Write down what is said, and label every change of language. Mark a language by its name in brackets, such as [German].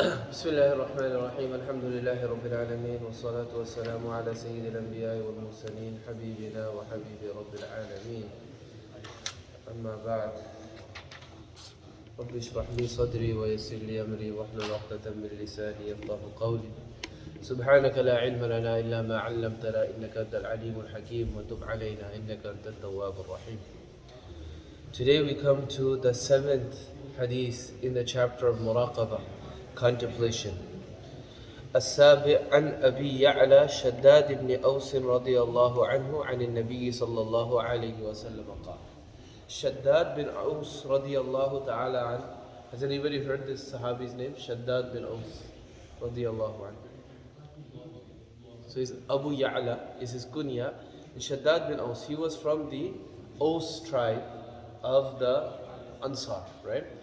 [Arabic] بسم الله الرحمن الرحيم الحمد لله رب العالمين والصلاة والسلام على سيد الأنبياء والمرسلين حبيبنا وحبيب رب العالمين أما بعد رب اشرح لي صدري ويسر لي أمري واحلل عقدة من لساني يفقهوا قولي سبحانك لا علم لنا إلا ما علمتنا إنك أنت العليم الحكيم وتب علينا إنك أنت التواب الرحيم. [English] Today we come to the 7th hadith in the chapter of muraqabah, contemplation. [Arabic] السابع عن أبي يعلى شداد بن أوس رضي الله عنه عن النبي صلى الله عليه وسلم قال. [English] Shaddad bin Aus radiyallahu ta'ala an. Has anybody heard this Sahabi's name? Shaddad bin Aus radiyallahu an. So he's Abu Ya'la is his kunya. And Shaddad bin Aus, he was from the Aus tribe of the Ansar, right?